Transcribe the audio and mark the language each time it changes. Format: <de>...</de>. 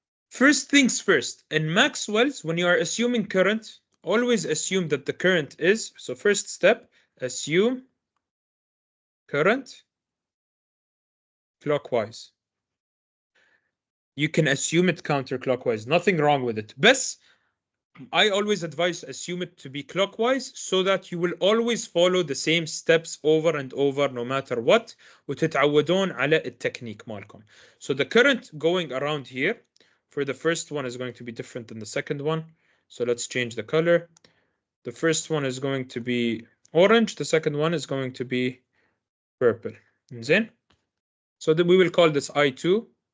<en>First things first, in Maxwell's, when you are assuming current, always assume that the current is, so first step, assume current clockwise. You can assume it counterclockwise, nothing wrong with it. Best, I always advise assume it to be clockwise so that you will always follow the same steps over and over no matter what.</en> <ar>وتتعودون على التكنيك مالكم.</ar> <en>So the current going around here for the first one is going to be different than the second one. So let's change the color. The first one is going to be orange. The second one is going to be purple. زين? So then we will call this I2.</en>